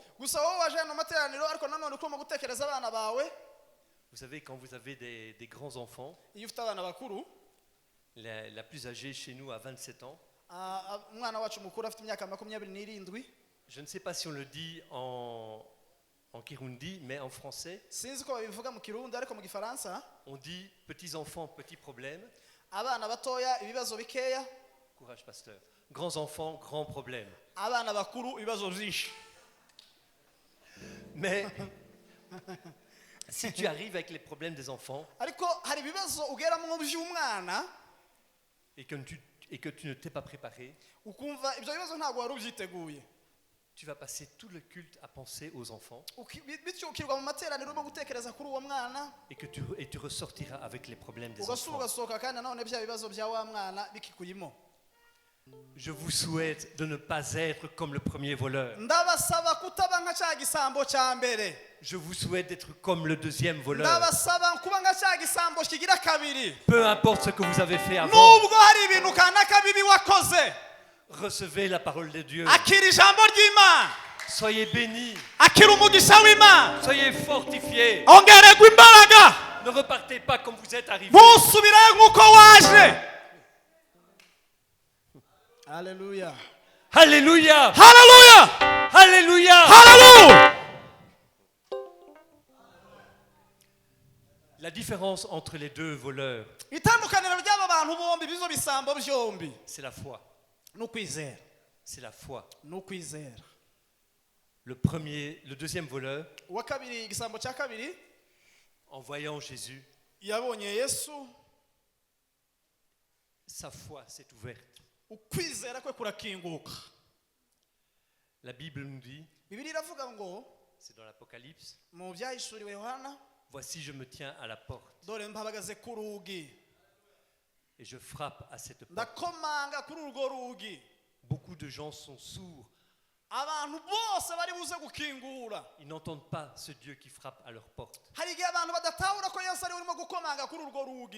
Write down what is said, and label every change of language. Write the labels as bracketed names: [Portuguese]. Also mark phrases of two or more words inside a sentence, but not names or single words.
[Kinyarwanda] gusa wowe waje hano mu materaniro ariko nanone urimo gutekereza abana bawe. [French] Vous savez, quand vous avez des grands enfants, [Kinyarwanda] iyo ufite abana bakuru, [French] la plus âgée chez nous a 27 ans. [Kinyarwanda] umwana wacu mukuru afite imyaka 27. [French] Je ne sais pas si on le dit en Kirundi, mais en français, [Kinyarwanda] sinzi ko babivuga mu Kirundi ariko mu Gifaransa [French] on dit petits enfants, petits problèmes. [Kinyarwanda] abana batoya ibibazo bikeya, [French] Courage, pasteur. Grands enfants, grands problèmes. [Kinyarwanda] abana bakuru ibibazo byinshi. [French] Mais si tu arrives avec les problèmes des enfants [Kinyarwanda] ariko hari ibibazo ugeramo by'umwana [French] et que tu ne t'es pas préparé, [Kinyarwanda] ukumva ibyo bibazo ntabwo wari ubyiteguye, [French] tu vas passer tout le culte à penser aux enfants [Kinyarwanda] bityo ukirwa mu materaniro urimo gutekereza kuri uwo mwana, [French] et tu ressortiras avec les problèmes des [Kinyarwanda] ugasura [French] enfants. [Kinyarwanda] ugasohoka kandi nanone bya bibazo bya wa mwana bikikuyimo. [French] Je vous souhaite de ne pas être comme le premier voleur. [Kinyarwanda] ndabasaba kutaba nka cya gisambo cya mbere, [French] Je vous souhaite d'être comme le deuxième voleur. [Kinyarwanda] ndabasaba kuba nka cya gisambo kigira kabiri. [French] Peu importe ce que vous avez fait avant, [Kinyarwanda] nubwo hari ibintu kanaka bibi wakoze, [French] recevez la parole de Dieu. [Kinyarwanda] akira ijambo ry'Imana, [French] Soyez bénis, [Kinyarwanda] akira umugisha w'Imana, [French] soyez fortifiés. [Kinyarwanda] ongererwa imbaraga, [French] Ne repartez pas comme vous êtes arrivés. [Kinyarwanda] ntusubirayo nk'uko waje. Haleluya, Alléluia, haleluya, alléluia. haleluya. [French] La différence entre les deux voleurs, [Kinyarwanda] itandukaniro ry'aba bantu bombi bizo bisambo byombi [French] c'est la foi. [Kinyarwanda] ni ukwizera, [French] C'est la foi. [Kinyarwanda] ni ukwizera. [French] Le deuxième voleur, [Kinyarwanda] uwa kabiri, igisambo cya kabiri, [French] en voyant Jésus, [Kinyarwanda] yabonye Yesu, [French] sa foi s'est ouverte. [Kinyarwanda] ukwizera kwe kurakinguka. [French] La Bible nous dit, [Kinyarwanda] Bibiliya iravuga ngo [French] c'est dans l'Apocalypse, [Kinyarwanda] mu byahishuriwe Yohana, [French] voici je me tiens à la porte [Kinyarwanda] dore mpahagaze ku rugi [French] et je frappe à cette porte. [Kinyarwanda] ndakomanga kuri urwo rugi. [French] Beaucoup de gens sont sourds. [Kinyarwanda] abantu bose bari buze gukingura. [French] Ils n'entendent pas ce Dieu qui frappe à leur porte. [Kinyarwanda] hari igihe abantu badatahura ko Yesu ari urimo gukomanga kuri urwo rugi,